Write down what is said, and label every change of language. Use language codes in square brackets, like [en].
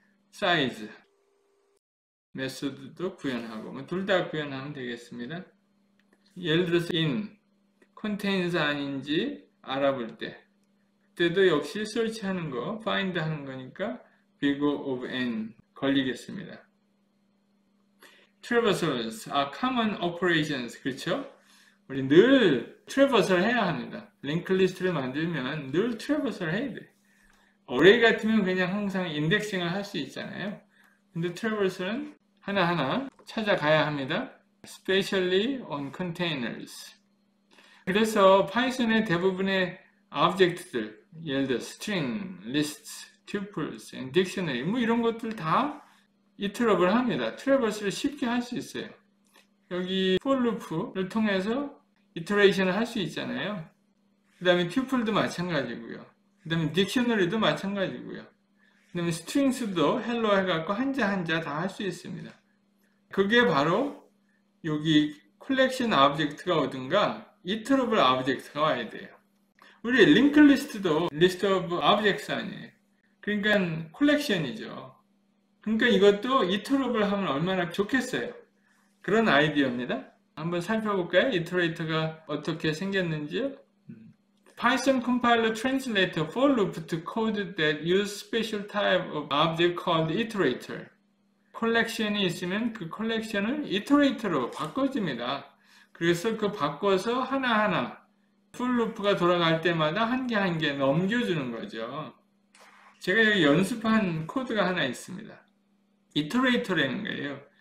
[ko] 사이즈 메소드도 구현하고, 둘 다 구현하면 되겠습니다. 예를 들어서 in contains 아닌지 알아볼 때, 그때도 역시 search하는 거, find 하는 거니까 big of n 걸리겠습니다. [en] traversals are common operations. [ko] 그렇죠? 우리 늘 traversal 해야 합니다. 링크 리스트를 만들면 늘 traversal 해야 돼. 어레이 같으면 그냥 항상 인덱싱을 할 수 있잖아요. 근데 traversal은 하나하나 찾아가야 합니다. [en] Especially on containers. [ko] 그래서 파이썬의 대부분의 object들, 예를 들어 string, lists, tuples, and dictionary 뭐 이런 것들 다 iterable 합니다. traversal을 쉽게 할 수 있어요. 여기 for loop를 통해서 iteration을 할 수 있잖아요. 그 다음에 tuple도 마찬가지고요. 그 다음에 dictionary도 마찬가지고요. 그 다음에 strings도 hello 해갖고 한자 한자 다 할 수 있습니다. 그게 바로 여기 collection object가 오든가 iterable object가 와야 돼요. 우리 linked list도 list of objects 아니에요. 그러니까 collection이죠. 그러니까 이것도 iterable 하면 얼마나 좋겠어요. 그런 아이디어입니다. 한번 살펴볼까요? 이터레이터가 어떻게 생겼는지요? [en] Python compiler translator for loop to code that use special type of object called iterator. [ko] 컬렉션이 있으면 그 컬렉션을 iterator로 바꿔줍니다. 그래서 그 바꿔서 하나하나 for loop가 돌아갈 때마다 한 개 한 개 넘겨주는 거죠. 제가 여기 연습한 코드가 하나 있습니다. iterator라는 거예요.